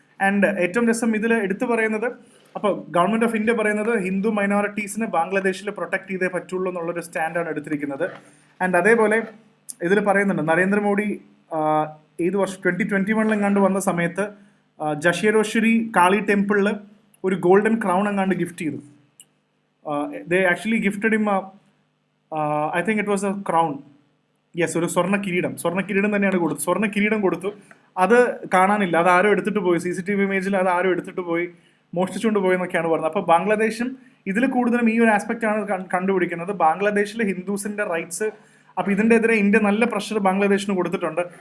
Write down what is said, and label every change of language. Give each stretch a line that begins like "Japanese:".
Malayalam: And ഏറ്റവും രസം ഇതിൽ എടുത്തു പറയുന്നത്, അപ്പോൾ ഗവൺമെൻറ് ഓഫ് ഇന്ത്യ പറയുന്നത് ഹിന്ദു മൈനോറിറ്റീസിനെ ബാംഗ്ലാദേശിൽ പ്രൊട്ടക്ട് ചെയ്തേ പറ്റുള്ളൂ എന്നുള്ളൊരു സ്റ്റാൻഡാണ് എടുത്തിരിക്കുന്നത്. ആൻഡ് അതേപോലെ ഇതിൽ പറയുന്നുണ്ട് നരേന്ദ്രമോദി ഏത് വർഷം 2021 എങ്ങാണ്ട് വന്ന സമയത്ത് ജഷേരോശ്വരി കാളി ടെമ്പിളിൽ ഒരു ഗോൾഡൻ ക്രൗൺ എങ്ങാണ്ട് ഗിഫ്റ്റ് ചെയ്തു.
English: they actually gifted him I think it was a crown.
Malayalam: Yes, ഒരു സ്വർണ്ണ കിരീടം തന്നെയാണ് കൊടുത്തത്. സ്വർണ്ണ കിരീടം കൊടുത്തു. അത് കാണാനില്ല, അത് ആരോ എടുത്തിട്ട് പോയി. CCTV ഇമേജിൽ അത് ആരോ എടുത്തിട്ട് പോയി, മോഷ്ടിച്ചുകൊണ്ട് പോയി എന്നൊക്കെയാണ് പറഞ്ഞത്. അപ്പോൾ ബാംഗ്ലാദേശും ഇതിൽ കൂടുതലും ഈ ഒരു ആസ്പെക്റ്റ് ആണ് കണ്ടുപിടിക്കുന്നത്. ബാംഗ്ലാദേശിലെ ഹിന്ദുസിന്റെ റൈറ്റ്സ്. അപ്പോൾ ഇതിൻ്റെ എതിരെ ഇന്ത്യ നല്ല പ്രഷർ ബാംഗ്ലാദേശിന് കൊടുത്തിട്ടുണ്ട്.